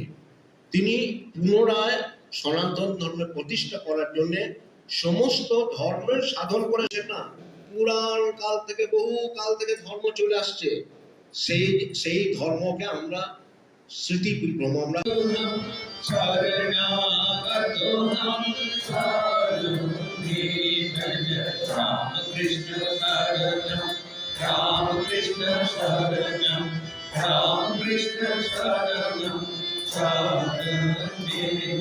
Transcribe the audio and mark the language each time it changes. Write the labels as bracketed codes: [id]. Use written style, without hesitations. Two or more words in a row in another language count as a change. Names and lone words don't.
[bn] তিনি পুনরায় সনাতন ধর্মের প্রতিষ্ঠা করার জন্য সমস্ত ধর্মের সাধন করেছেন। না, পুরাণ কাল থেকে, বহু কাল থেকে ধর্ম চলে আসছে, সেই ধর্মকে আমরা স্মৃতি বিভ্রম, আমরা [sa] कृष्ण शरणम्, राम कृष्ण शरणम्, राम कृष्ण शरणम्, शरणम्.